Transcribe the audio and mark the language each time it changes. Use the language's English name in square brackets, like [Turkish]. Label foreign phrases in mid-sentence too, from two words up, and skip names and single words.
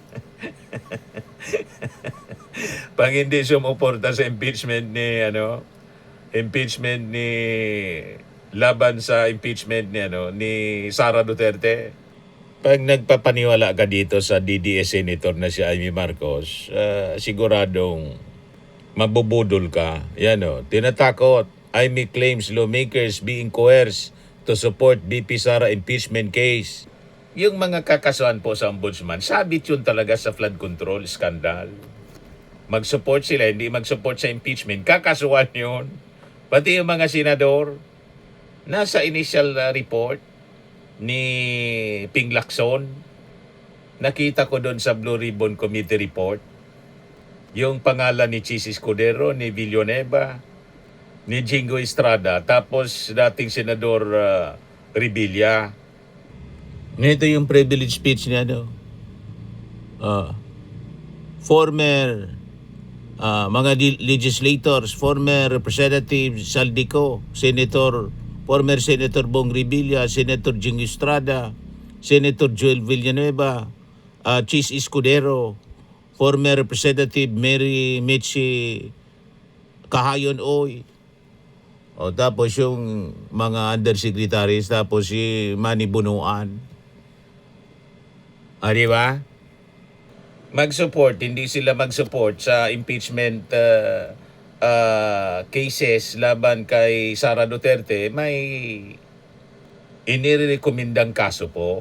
[Filipino] Pag hindi sumuporta sa impeachment ni laban sa impeachment ni Sara Duterte. Pag nagpapaniwala ka dito sa DDS Senator na si Amy Marcos, siguradong mabubudol ka. Tinatakot. [English] Amy claims lawmakers being coerced to support BP Sara impeachment case. [Filipino] Yung mga kakasuhan po sa ombudsman, sabit yun talaga sa [English] flood control scandal. [Filipino] Mag-support sila, hindi mag-support sa impeachment, kakasuhan yun. Pati yung mga senador, nasa [English] initial report [Filipino] ni Ping Lacson, nakita ko doon sa Blue Ribbon Committee report, yung pangalan ni Chis Escudero, ni Villanueva, ni Jingo Estrada, tapos dating Senador Revilla. Ito yung [English] privilege speech [Filipino] niya, former mga legislators, former Representative Saldico, former Senator Bong Revilla, Senator Jingo Estrada, Senator Joel Villanueva, Chis Escudero, former Representative Mary Michi Kahayon Oy, tapos yung mga undersecretaries, tapos si Manny Bunuan. Di ba? Mag-support, hindi sila mag-support sa impeachment cases laban kay Sara Duterte, may inirekomendang kaso po.